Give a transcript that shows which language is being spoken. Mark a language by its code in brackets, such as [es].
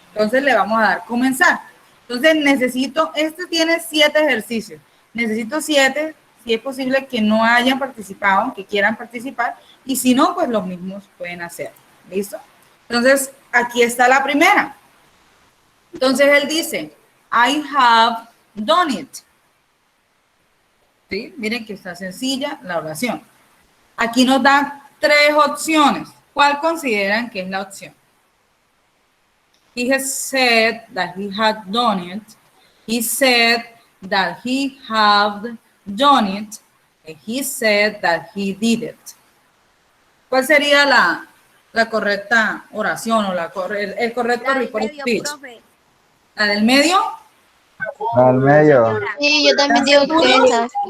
[es] Entonces, le vamos a dar comenzar. Entonces, necesito, este tiene 7 ejercicios. Necesito 7, si es posible que no hayan participado, que quieran participar, y si no, pues los mismos pueden hacer. ¿Listo? Entonces, aquí está la primera. Entonces, él dice, [en] I have done it. [es] ¿Sí? Miren que está sencilla la oración. Aquí nos dan 3 opciones. ¿Cuál consideran que es la opción? [en] He has said that he had done it. He said that he had done it. And he said that he did it. [es] ¿Cuál sería la correcta oración o el correcto [en] report speech? [es] ¿La del medio? Al medio. Sí, yo también digo que esa.